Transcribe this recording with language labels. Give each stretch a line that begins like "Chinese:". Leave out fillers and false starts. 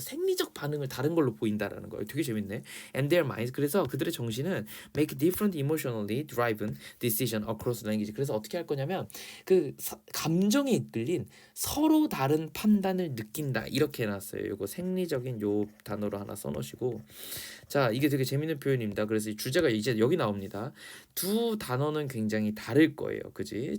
Korean: 생리적 반응을 다른 걸로 보인다라는 거예요. 되게 재밌네.
English: And their minds
Korean: 그래서 그들의 정신은
English: make different emotionally driven decision across language.
Korean: 그래서 어떻게 할 거냐면 감정에 이끌린 서로 다른 판단을 느낀다 이렇게 해놨어요. 이거 생리적인 요 단어로 하나 써놓으시고 자 이게 되게 재밌는 표현입니다. 그래서 이 주제가 이제 여기 나옵니다. 두 단어는 굉장히 다를 거예요. 그지?